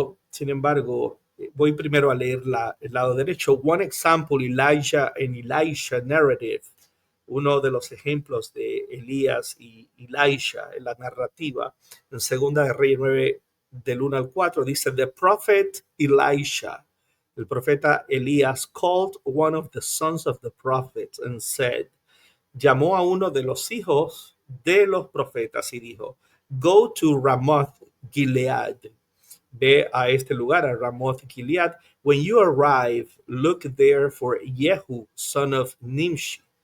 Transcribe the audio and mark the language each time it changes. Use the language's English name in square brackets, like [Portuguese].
[Spanish] Sin embargo, voy primero a leer el lado derecho. [English] One example, Elijah and Elisha narrative. [Spanish] Uno de los ejemplos de Elías y Elisha en la narrativa, en Segunda de Reyes 9, del 1 al 4, dice, [English] The prophet Elisha, [Spanish] el profeta Elías, [English] called one of the sons of the prophets and said, [Spanish] llamó a uno de los hijos de los profetas y dijo, [English] Go to Ramoth Gilead. [Spanish] Ve a este lugar, a Ramoth Gilead. [English] When you arrive, look there for Jehu, son of Nimshi.